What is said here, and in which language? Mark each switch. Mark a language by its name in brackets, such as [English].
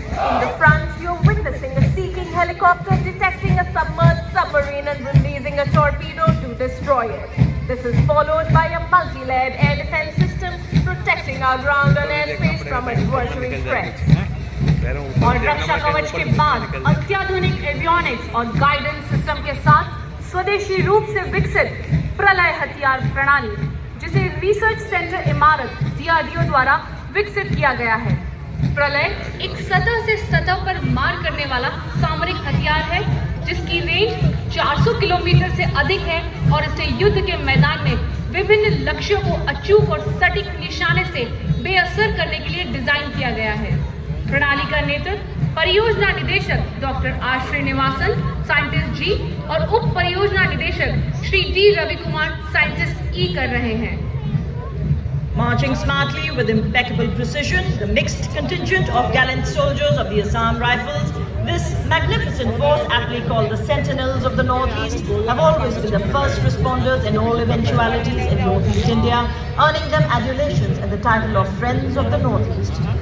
[English] In the front, you're witnessing a seeking helicopter detecting a submerged submarine and releasing a torpedo to destroy it. This is followed by a multi-layered air defense system protecting our ground and airspace from adversary threats. [Hindi] और रक्षा कवच के बाद अत्याधुनिक avionics और guidance system के साथ स्वदेशी रूप से विकसित प्रलय हथियार प्रणाली, जिसे रिसर्च सेंटर इमारत DRDO द्वारा विकसित किया गया है। प्रलय एक सतह से सतह पर मार करने वाला सामरिक हथियार है, जिसकी रेंज 400 किलोमीटर से अधिक है और इसे युद्ध के मैदान में विभिन्न लक्ष्यों को अचूक और सटीक निशाने से बेअसर करने के लिए डिजाइन किया गया है। प्रणाली का नेतृत्व परियोजना निदेशक डॉक्टर आर श्रीनिवासन, साइंटिस्ट जी, और उप परियोजना निदेशक Shri D Ravi Kumar, scientist E कर रहे हैं। [English] Marching smartly with impeccable precision, the mixed contingent of gallant soldiers of the Assam Rifles, this magnificent force, aptly called the Sentinels of the Northeast, have always been the first responders in all eventualities in Northeast India, earning them adulations and the title of Friends of the Northeast.